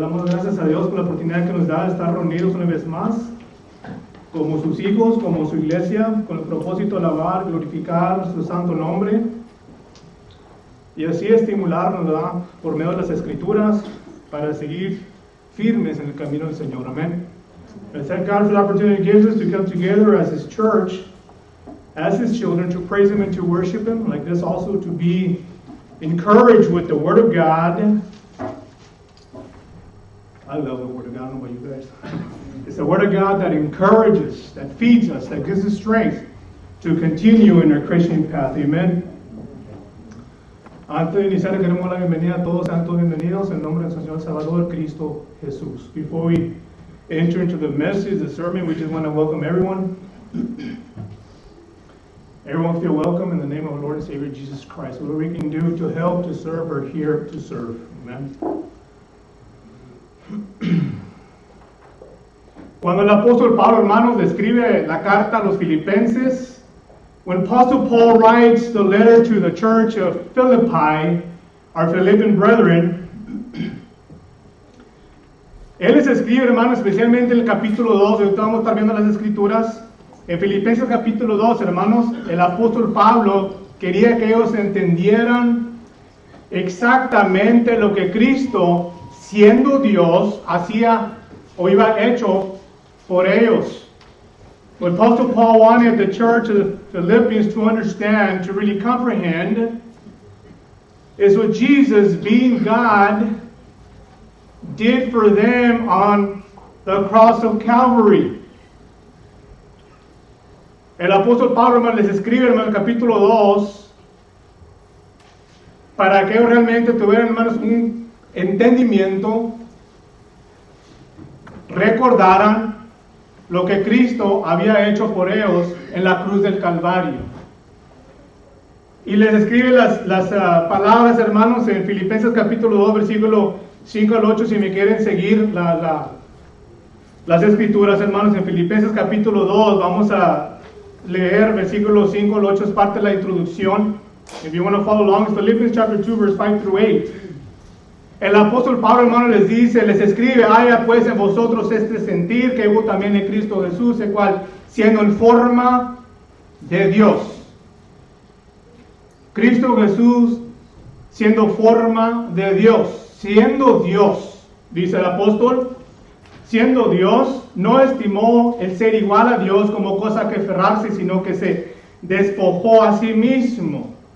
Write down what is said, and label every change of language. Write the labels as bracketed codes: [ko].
[es] Damos gracias a Dios por la oportunidad que nos da de estar reunidos una vez más, como sus hijos, como su iglesia, con el propósito de alabar, glorificar su santo nombre y así estimularnos, ¿verdad?, por medio de las Escrituras para seguir firmes en el camino del Señor. Amén. [en] I thank God for the opportunity He gives us to come together as His church, as His children, to praise Him and to worship Him, like this also to be encouraged with the Word of God. I love the Word of God, I don't know about you guys. It's the Word of God that encourages, that feeds us, that gives us strength to continue in our Christian path. Amen. [es] Antes de iniciar, queremos dar la bienvenida a todos, sean todos bienvenidos en nombre del Señor Salvador Cristo Jesús. [en] Before we enter into the message, the sermon, we just want to welcome everyone. Everyone feel welcome in the name of our Lord and Savior Jesus Christ. Whatever we can do to help, to serve, we're here to serve. Amen. [es] Cuando el apóstol Pablo, hermanos, describe la carta a los filipenses, [en] when Apostle Paul writes the letter to the church of Philippi, our Philippian brethren, [es] él les escribe, hermanos, especialmente en el capítulo 2, ahorita vamos a estar viendo las escrituras. En Filipenses capítulo 2, hermanos, el apóstol Pablo quería que ellos entendieran exactamente lo que Cristo, siendo Dios, hacía o iba hecho por ellos. [en] What Apostle Paul wanted the church of the Philippians to understand, to really comprehend, is what Jesus, being God, did for them on the cross of Calvary. [es] El apóstol Pablo, hermano, les escribe, hermano, en el capítulo 2, para que ellos realmente tuvieran, hermanos, un entendimiento, recordaran lo que Cristo había hecho por ellos en la cruz del Calvario. Y les escribe las palabras, hermanos, en Filipenses capítulo 2, versículo 5 al 8, si me quieren seguir las escrituras, hermanos, en Filipenses capítulo 2, vamos a leer versículos 5 al 8, es parte de la introducción. [en] If you want to follow along, it's Philippians chapter 2, verse 5 through 8. [es] El apóstol Pablo, hermano, les dice, les escribe: haya pues en vosotros este sentir que hubo también en Cristo Jesús, el cual, siendo en forma de Dios. Cristo Jesús, siendo forma de Dios, siendo Dios, dice el apóstol, siendo Dios, no estimó el ser igual a Dios como cosa que aferrarse, sino que se despojó a sí mismo.